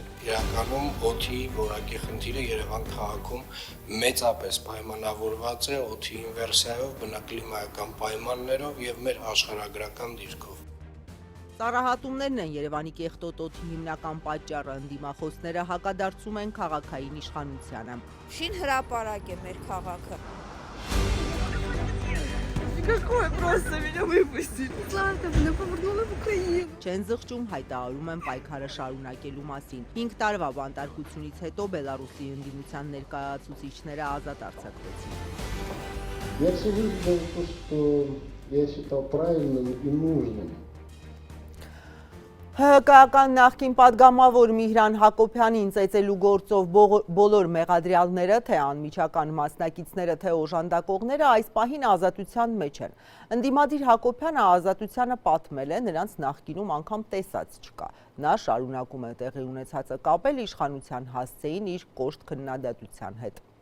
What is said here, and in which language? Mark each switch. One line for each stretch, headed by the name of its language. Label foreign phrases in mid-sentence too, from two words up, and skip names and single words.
Armenian: Իրականում օդի որակի խնդիրը Երևան քաղաքում մեծապես պայմանավորված է օդի ինվերսիայով, բնակլիմայական պայմաններով եւ մեր աշխարհագրական դիրքով։ Ծառահատումներն են Երևանի կեղտոտ օդի հիմնական պատճառը, ընդդիմախոսները հակադարձում են քաղաքային իշխանությանը։ Շին հրապարակ է մեր քաղաքը։
Russian: Какое просто меня выпустили. Слава, меня повернули в Украину.
Armenian: Չեն զղջում, հայտարարում են պայքարը շարունակելու մասին։ 5 տարվա բանտարկությունից հետո Բելարուսի ընդդիմության ներկայացուցիչները ազատ արձակվեցին։
Russian: Я всегда видел то, что я считал правильным и нужным.
Armenian: ՀԿ-ական նախկին պատգամավոր Միհրան Հակոբյանին ծեծելու գործով բոլոր մեղադրյալները, թե անմիջական մասնակիցները, թե օժանդակողները այս պահին ազատության մեջ են։ Ընդդիմադիր Հակոբյանը ազատությանը պատմել է, նրանց նախկինում անգամ տեսած չկա։ Նա շարունակում է տեղի ունեցածը կապել իշխանության հասցեին իր կոշտ քննադատության հետ։